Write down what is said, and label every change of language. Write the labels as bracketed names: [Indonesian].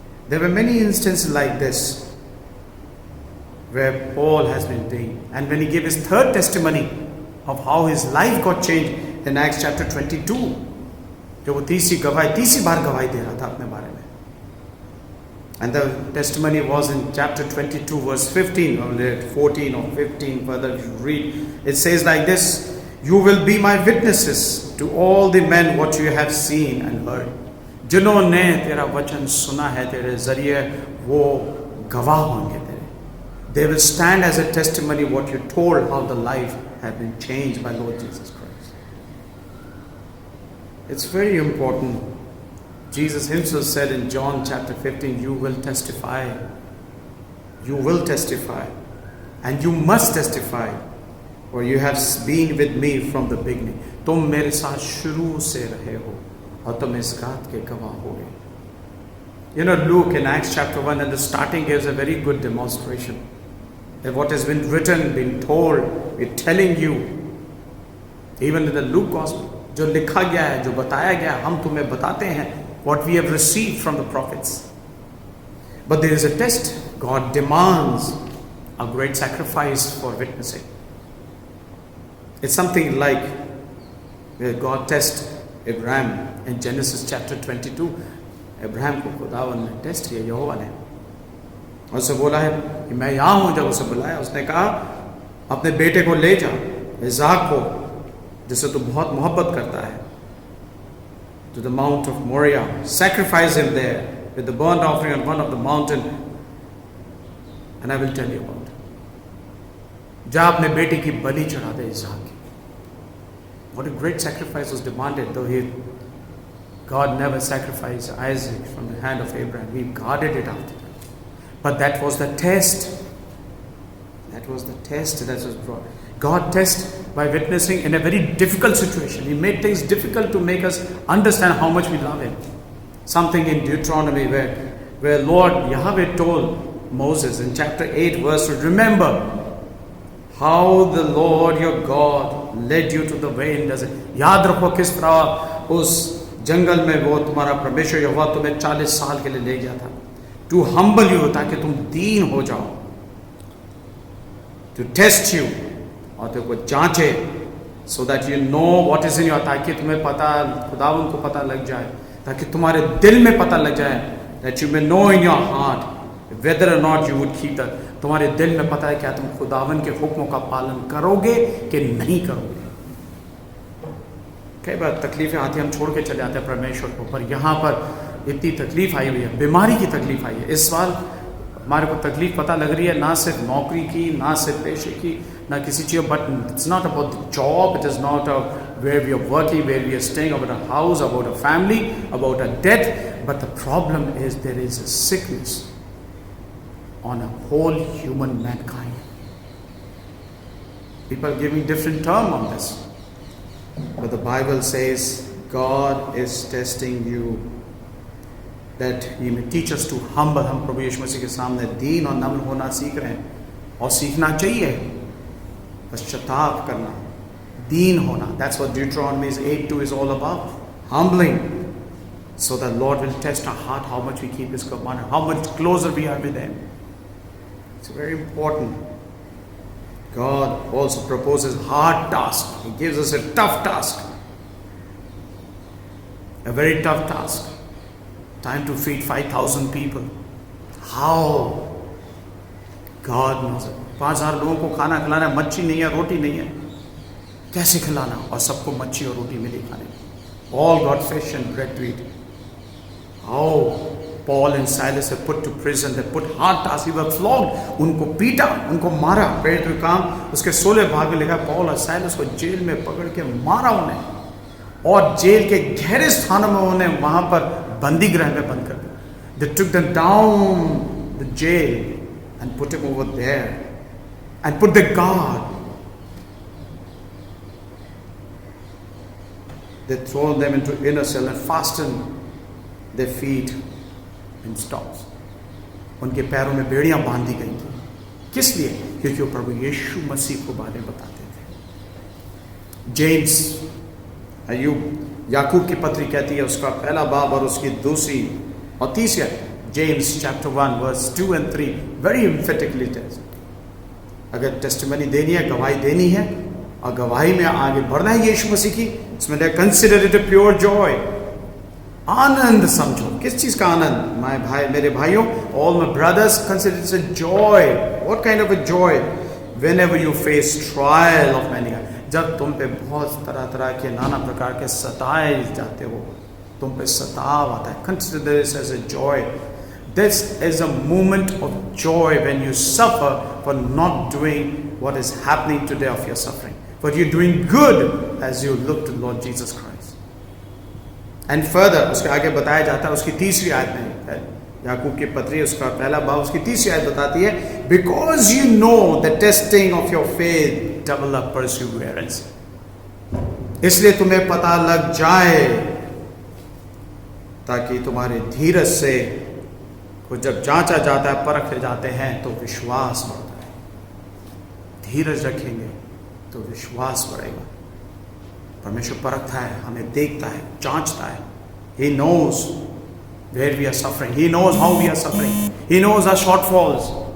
[English] There were many instances like this where Paul has been doing. And when he gave his third testimony of how his life got changed in Acts chapter 22, [Hindi] जो वो तीसरी बार गवाही दे रहा था अपने बारे में. [English] And the testimony was in chapter 22 verse 15 or 14 or 15 further if you read. It says like this, you will be my witnesses to all the men what you have seen and heard. [Hindi] जिन्होंने तेरा वचन सुना है तेरे जरिए वो गवाह होंगे तेरे. [English] They will stand as a testimony what you told, how the life had been changed by Lord Jesus Christ. It's very important. Jesus himself said in John chapter 15, you will testify. You will testify. And you must testify, for you have been with me from the beginning. [Hindi] तुम मेरे साथ शुरू से रहे हो और तुम इस बात के गवाह होगे. [English] You know, Luke in Acts chapter 1 at the starting gives a very good demonstration that what has been written, been told, we're telling you, even in the Luke gospel, [Hindi] जो लिखा गया है, जो बताया गया है, हम तुम्हें बताते हैं [English] what we have received from the prophets. But there is a test. God demands a great sacrifice for witnessing. It's something like where God tests Abraham in Genesis chapter 22. [Hindi] Abraham को खुदावन ने टेस्ट किया, यहोवा ने उससे बोला है कि मैं यहाँ हूँ. जब उसे बुलाया, उसने कहा अपने बेटे को ले जा, इज़हाक को, जिससे तू बहुत मोहब्बत करता है, [English] to the mount of Moriah. Sacrifice him there with the burnt offering on one of the mountain, and I will tell you about it. [Hindi] जा अपने बेटे की बलि चढ़ा दे इज़हाक की. [English] What a great sacrifice was demanded, though God never sacrificed Isaac from the hand of Abraham. He guarded it after that. But that was the test. That was the test that was brought. God tests by witnessing in a very difficult situation. He made things difficult to make us understand how much we love Him. Something in Deuteronomy where Lord Yahweh told Moses in chapter 8 verse 2, remember how the Lord your God led you to the way in desert. [Hindi] याद रखो किस तरह उस जंगल में वो तुम्हारा परमेश्वर यहोवा तुम्हें 40 साल के लिए ले गया था. [English] To humble you, [Hindi] ताकि तुम दीन हो जाओ. [English] To test you, [Hindi] और तेरे को जांचे, [English] so that you know what is in your, [Hindi] ताकि तुम्हें पता, खुदावन को पता लग जाए, [English] ताकि तुम्हारे दिल में पता लग जाए, that you may know in your heart whether or not you would keep that. [Hindi] तुम्हारे दिल में पता है क्या तुम खुदावन के हुक्मों का पालन करोगे कि नहीं करोगे. कई बार तकलीफें आती हैं, हम छोड़ के चले जाते हैं परमेश्वर को, पर यहाँ पर इतनी तकलीफ आई हुई है, बीमारी की तकलीफ आई है. इस साल हमारे को तकलीफ पता लग रही है, ना सिर्फ नौकरी की, ना सिर्फ पेशे की, ना किसी चीज़, [English] But it's not about the job, it is not where we are working, where we are staying, about a house, about a family, about a death, but the problem is there is a sickness on a whole human mankind. People are giving different term on this, but the Bible says God is testing you, that He may teach us to humble. [Hindi] हम प्रभु यीशु मसीह के सामने दीन और नम्र होना सीख रहे हैं, और सीखना चाहिए, पश्चाताप करना, दीन होना. [English] That's what Deuteronomy 8:2 is all about. Humbling, so that Lord will test our heart, how much we keep His commandment, how much closer we are with Him. It's very important. God also proposes hard task. He gives us a tough task. A very tough task. Time to feed 5,000 people. How? God knows it. [Hindi] 5,000 लोगों को खाना खिलाना, मच्छी नहीं है, रोटी नहीं है, कैसे खिलाना? और सबको मच्छी और रोटी मिली खाने. [English] All got fish and bread to eat. How Paul and Silas were put to prison. They put hard tasks. They were flogged. [Hindi] उनको पीटा, उनको मारा. पेट में काम उसके 16 भाग में लिखा, पॉल और साइलस को जेल में पकड़ के मारा उन्हें, और जेल के गहरे स्थानों में उन्हें वहां पर बंदी गृह में बंद कर दिया. [English] They took them down the jail and put him over there and put the guard. They throw them into inner cell and fasten their feet in stocks. [Hindi] उनके पैरों में बेड़ियां बांधी गई थी. किस लिए? क्योंकि वो प्रभु यीशु मसीह को बारे बताते थे. जेम्स, याकूब की पत्री कहती है, उसका पहला बाब और उसकी दूसरी और तीसरी, James chapter 1 verse 2 [English] and 3 very emphatically tells, [Hindi] अगर टेस्टिमनी देनी है, गवाही देनी है, और गवाही में आगे बढ़ना है यीशु मसीह की, इसमें [English] Consider it a pure joy. [Hindi] आनंद समझो. किस चीज का आनंद? मेरे भाइयों, [English] all my brothers, consider it a joy. What kind of a joy? Whenever you face trial of many, [Hindi] जब तुम पे बहुत तरह तरह के नाना प्रकार के सताए जाते हो, तुम पे सताव आता है. [English] Consider this as a joy. This is a moment of joy when you suffer for not doing what is happening today of your suffering, but you're doing good as you look to Lord Jesus Christ. And further, [Hindi] उसके आगे बताया जाता है, उसकी तीसरी आयत में है, याकूब की पत्री उसका पहला बाब उसकी 30वीं आयत बताती है, [English] because you know the testing of your faith develop perseverance, [Hindi] इसलिए तुम्हें पता लग जाए ताकि तुम्हारे धीरज से को जब जांचा जाता है, परखे जाते हैं तो विश्वास बढ़ता है। धीरज रखेंगे तो विश्वास बढ़ेगा। परमेश्वर परखता है, हमें देखता है, जांचता है। [English] He knows where we are suffering. He knows how we are suffering. He knows our shortfalls.